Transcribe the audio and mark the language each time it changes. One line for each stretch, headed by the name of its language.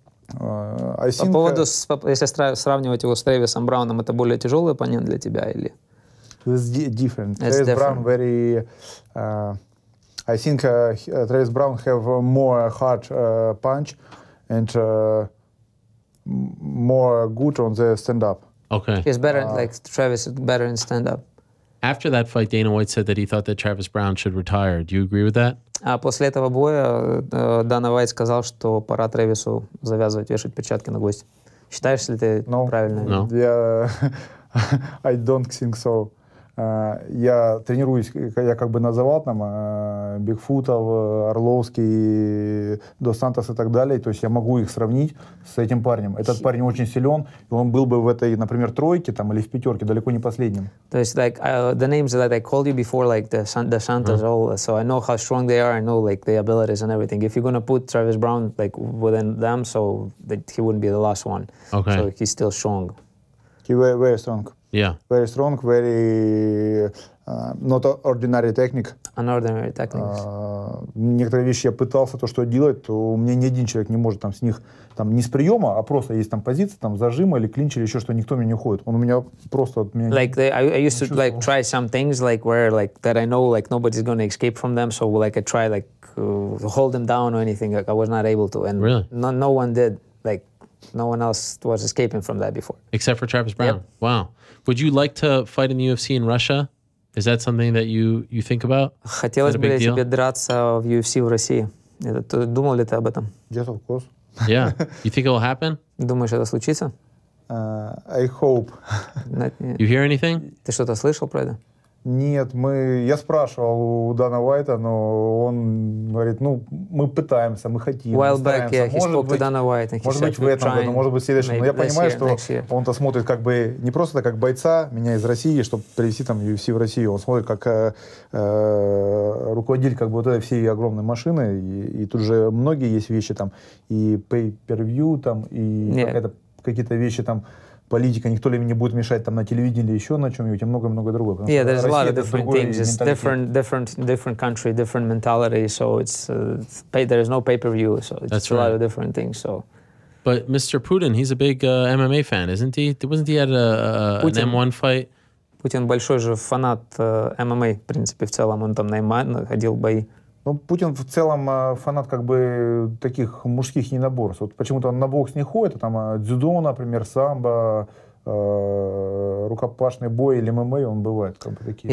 Russian: По поводу, если сравнивать его с Трэвисом Брауном, это более тяжелый оппонент для тебя или?
English: It's different. Travis Brown very. I think Travis Brown have more hard punch and more good on the stand-up. Okay. He's better, like Travis is better in stand-up. After that fight, Dana White said that he thought that Travis Brown should retire. Do you agree with that?
Russian: А после этого боя Дана Уайт сказал, что пора Трэвису завязывать, вешать перчатки на гвоздь. Считаешь ли ты правильно?
English: No. Yeah, I don't think so.
Russian: я тренируюсь, я как бы называл там Бигфутов, Орловский, Дос Сантос и так далее, то есть я могу их сравнить с этим парнем. Этот парень очень силен, и он был бы в этой, например, тройке там, или в пятерке, далеко не последним. То есть,
English: like, the names that I called you before, like the Santos, all, so I know how strong they are, I know like the abilities and everything. If you're gonna put Travis Brown like within them, so that he wouldn't be the last one. Okay. So he's still strong. He very strong. Yeah. Very strong, very not ordinary technique. Unordinary techniques.
Russian: Некоторые вещи я пытался то, что делать, то у меня ни один человек не может там с них, там не с приема, а просто есть там позиция, там зажима или клинч или еще что, никто мне не уходит. Он у меня просто от меня.
English: Like I used to like try some things like where like that I know like nobody's gonna escape from them, so like I try like hold them down or anything. Like I was not able to, and really? no one did. Like no one else was escaping from that before. Except for Travis Brown. Yep. Wow. Would you like to fight in the UFC in Russia? Is that something that you think about?
Russian: Хотелось бы тебе драться в UFC в России. Думал ли ты об этом?
English: Yes, of course. Yeah. You think it will happen?
Russian: Думаешь, это случится?
English: I hope. You hear anything?
Russian: Ты что-то слышал про это? Нет, я спрашивал у Дана Уайта, но он говорит, ну, мы пытаемся, мы хотим.
English: While back, yeah, he spoke to Dana White, and he
Russian: может быть, в этом году, может быть, в следующем. Но я понимаю, что он-то смотрит как бы не просто как бойца, меня из России, чтобы привезти там UFC в Россию. Он смотрит как руководитель как бы вот этой всей огромной машины. И тут же многие есть вещи там, и pay-per-view там, и какие-то вещи там, политика, никто ли мне будет мешать там на телевидении или еще на чем-нибудь, и много-много другого.
English: Yeah, there's a lot of different things. It's different country, different mentality. So there's no pay-per-view. So it's a lot of different things. So. But Mr. Putin, he's a big MMA fan, isn't he? Wasn't he at an M1 fight?
Russian: Путин большой же фанат MMA, в принципе, в целом. Он там на ММА ходил бои. Ну, Путин в целом фанат как бы таких мужских единоборств. Вот почему-то он на бокс не ходит, а там дзюдо, например, самбо, рукопашный бой или ММА, он бывает как бы такие.